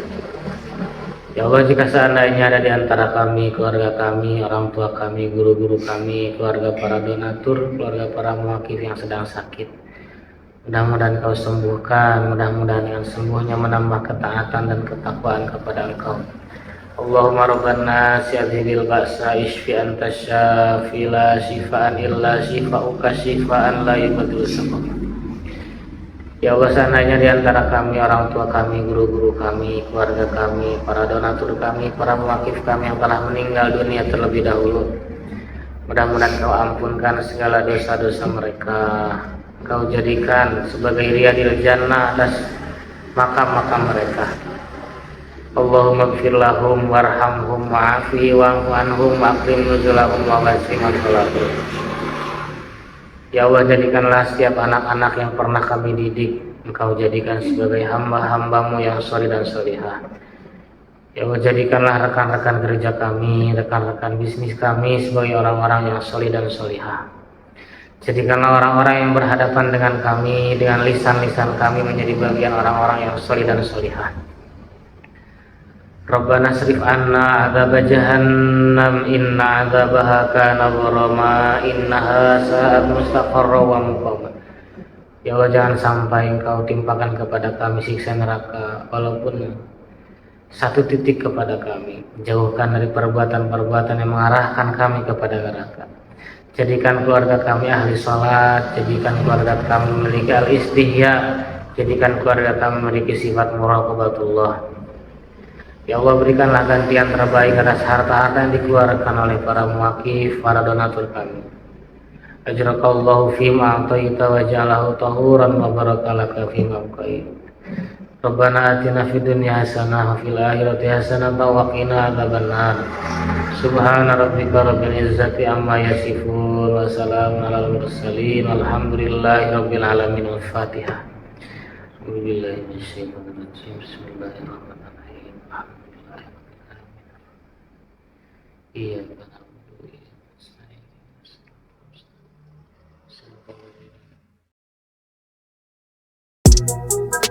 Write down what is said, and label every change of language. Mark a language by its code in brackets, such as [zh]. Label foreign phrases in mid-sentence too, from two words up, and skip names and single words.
[id] Ya Allah, jika seandainya ada di antara kami, keluarga kami, orang tua kami, guru-guru kami, keluarga para donatur, keluarga para muwakif yang sedang sakit, mudah-mudahan Kau sembuhkan, mudah-mudahan dengan sembuhnya menambah ketaatan dan ketakwaan kepada Engkau. [ar] اللهم ربنا أذهب البأس اشف أنت الشافي لا شفاء إلا شفاؤك شفاء لا يغادر سقما. [id] Ya Allah, seandainya di antara kami, orang tua kami, guru-guru kami, keluarga kami, para donatur kami, para muwakif kami yang telah meninggal dunia terlebih dahulu, mudah-mudahan Kau ampunkan segala dosa-dosa mereka. Kau jadikan sebagai [ar] رياض الجنة [id] atas makam-makam mereka. [ar] اللهم اغفر لهم وارحمهم وعافهم واعف عنهم وأكرم نزلهم ووسع مدخلهم. [id] Ya Allah, jadikanlah setiap anak-anak yang pernah kami didik, Engkau jadikan sebagai hamba-hambamu yang sholih dan sholihah. Ya Allah, jadikanlah rekan-rekan kerja kami, rekan-rekan bisnis kami sebagai orang-orang yang sholih dan sholihah. Jadikanlah orang-orang yang berhadapan dengan kami, dengan lisan-lisan kami menjadi bagian orang-orang yang sholih dan sholihah. [ar] ربنا اصرف عنا عذاب جهنم إن عذابها كان غراما إنها ساءت مستقرا ومقاما. [id] Ya Allah, jangan sampai Engkau timpakan kepada kami siksa neraka walaupun satu titik kepada kami. Jauhkan dari perbuatan-perbuatan yang mengarahkan kami kepada neraka. Jadikan keluarga kami ahli sholat, jadikan keluarga kami memiliki al-istihya, jadikan keluarga kami memiliki sifat muraqabatullah. Ya Allah, berikanlah gantian terbaik atas harta-harta yang dikeluarkan oleh para muwakif, para donatur kami. [ar] آجرك الله فيما أعطيت وجعله طهورا وبارك لك فيما أبقيت. ربنا آتنا في الدنيا حسنة وفي الآخرة حسنة وقنا عذاب النار. سبحان ربك رب العزة عما يصفون وسلام على المرسلين والحمد لله رب العالمين. Al-Fatihah. بسم الله الرحمن الرحيم بسم الله الرحمن الرحيم. إياك نعبد وإياك نستعين.